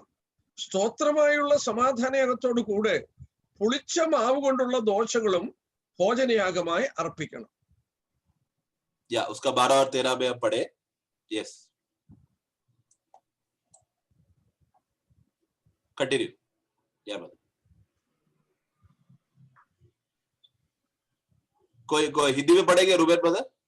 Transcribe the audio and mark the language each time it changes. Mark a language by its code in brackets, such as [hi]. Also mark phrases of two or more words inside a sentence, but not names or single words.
[ml] സ്തോത്രമായുള്ള സമാധാനയാഗത്തോടു കൂടെ പുളിച്ച മാവ് കൊണ്ടുള്ള ദോശകളും ഭോജനയാഗമായി അർപ്പിക്കണം. [hi] या उसका 12 और 13 में हम पढ़े। [en] yes, continue. [hi] या कोई हिंदी में पढ़ेंगे रूबेन ब्रदर?